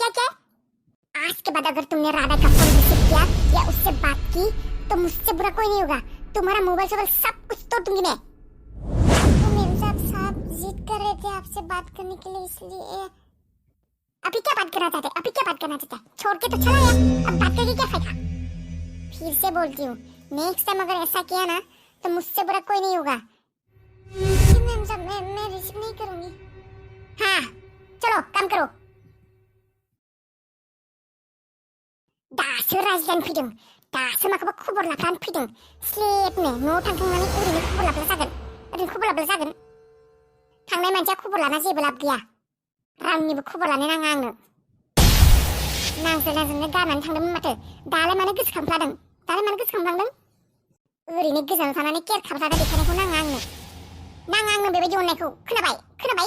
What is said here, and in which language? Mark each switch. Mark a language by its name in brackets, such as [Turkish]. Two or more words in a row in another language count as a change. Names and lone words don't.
[Hindi] क्या किया आज के बाद अगर तुमने राधा का फोन रिसीव किया या उससे बात की तो मुझसे बुरा कोई नहीं होगा तुम्हारा मोबाइल सोबाइल सब कुछ तोड़ दूंगी मैं तो मेम साहब जिद कर रहे थे आपसे बात करने के लिए इसलिए अभी क्या बात करना चाहते छोड़ के तो चला गया अब बात करके क्या फायदा फिर से बोलती हूँ [English] next time [Hindi] अगर ऐसा किया ना तो मुझसे बुरा कोई नहीं होगा मेम साहब मैं रिसीव नहीं करूंगी हाँ चलो काम करो [Bodo] दासो रायज्लायनो फैदों दासो माखौबा खबर लाफ्लानो फैदों स्लेबनो न'आव थांखांनानै ओरैनो खबर लाब्ला जागोन थांनाय मानसिया खबर लाना जेबो लाब गैया रावनिबो खबर लानो नाङा आंनो नांज्लायनायजोंनो गारनानै थांदोंमोन माथो दालाय मानो गोसोखांफ्लांदों ओरैनो गोजानाव थानानै केयार खालामजानो देखायनायखौ नाङा आंनो बेबायदि अननायखौ खोनाबाय